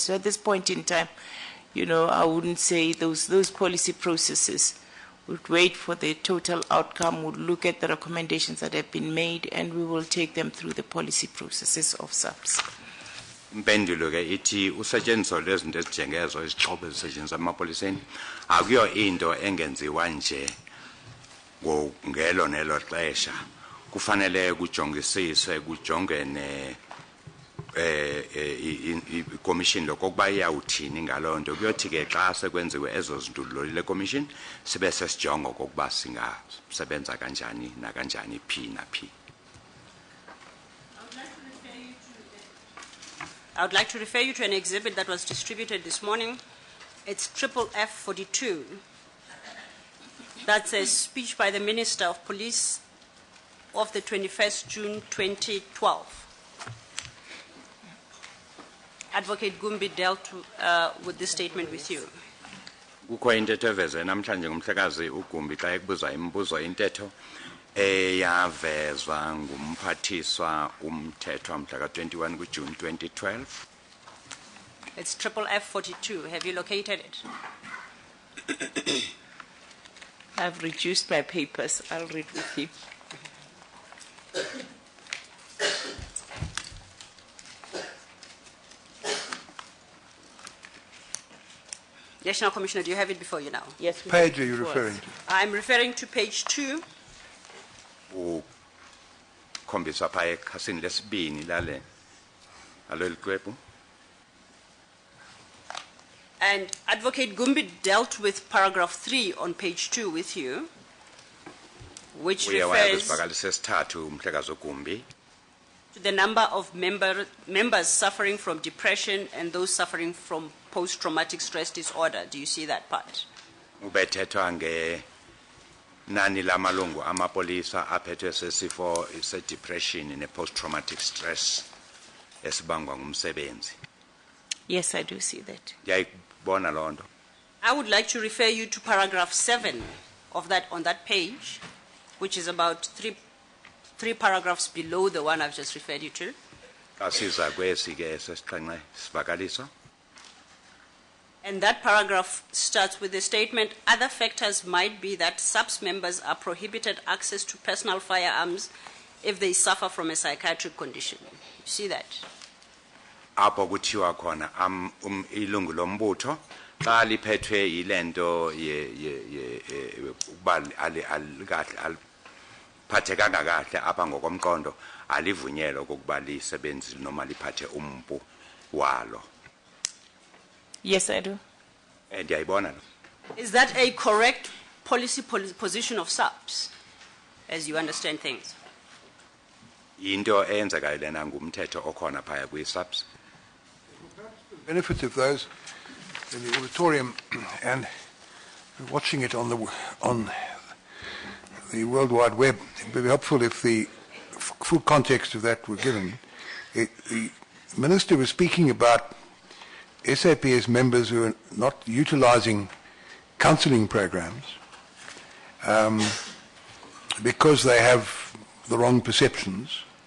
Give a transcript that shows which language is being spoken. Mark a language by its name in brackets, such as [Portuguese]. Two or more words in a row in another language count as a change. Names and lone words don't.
[English] So at this point in time, I wouldn't say those policy processes would wait for the total outcome, would look at the recommendations that have been made, and we will take them through the policy processes of SABC. [Xhosa] Impendulo ke ithi usetshenziswa lezinto ezijengezo izixhobo ezisetshenziswa emapoliseni akuyo into engenziwa nje ngelo nelo xesha. Kufanele kujongisiswe kujongene i-commission lokokuba iyawuthini ngaloo nto kuyothi ke xa sekwenziwe ezo zinto le commission sibe sesijongo kokuba singasebenza kanjani nakanjani phi naphi. [English] I would like to refer you to an exhibit that was distributed this morning. It's FFF 42. That's a speech by the Minister of Police of the 21st June 2012. Advocate Gumbi dealt with this statement with you. [Xhosa] Kukho intetho eveze namhlanje ngumhlekazi uGumbi xa ekubuza imibuzo intetho eyavezwa ngumphathiswa umthetho mhla ka-21 kuJune 2012. [English] It's FFF 42. Have you located it? I've reduced my papers. I'll read with you. National Commissioner, do you have it before you now? Yes. Page are you referring to? I'm referring to page 2. [Xhosa] Ukhombiswa pha ekhasini lesibini lale alolu xwebhu. [English] And Advocate Gumbi dealt with paragraph 3 on page 2 with you, which [Xhosa] Uye [English] refers [Xhosa] wayabesivakalisa sesithathu Mhlekazi Gumbi. [English] to the number of members suffering from depression and those suffering from post-traumatic stress disorder. Do you see that part? [Xhosa] Ubethethwa nge nani lamalungu amapolisa aphethwe sesifo se-depression ne- [English] post-traumatic stress [Xhosa] esibangwa ngumsebenzi. [English] Yes, I do see that. [Xhosa] Ngiyayibona loo nto. [English] I would like to refer you to paragraph 7 of that on that page, which is about three paragraphs below the one I've just referred you to. [Xhosa] Xa siza kwesi ke sesixhenxe sivakaliso. [English] And that paragraph starts with the statement, other factors might be that SABC members are prohibited access to personal firearms if they suffer from a psychiatric condition. You see that? [Xhosa] Apho kuthiwa khona ilungu lombutho xa liphethwe yilento ukuba aliphathekanga kahle apha ngokomqondo alivunyelwa kokuba lisebenzi noma liphathe umpu walo. [English] Yes, I do. [Xhosa] Ndiyayibona lo. [English] Is that a correct policy position of SABC, as you understand things? [Xhosa] Into eyenzekayo lena ngumthetho okhona phaya kwi-SABC. [English] Benefit of those in the auditorium and watching it on the World Wide Web, it would be helpful if the full context of that were given. The Minister was speaking about SAPS members who are not utilizing counseling programs because they have the wrong perceptions.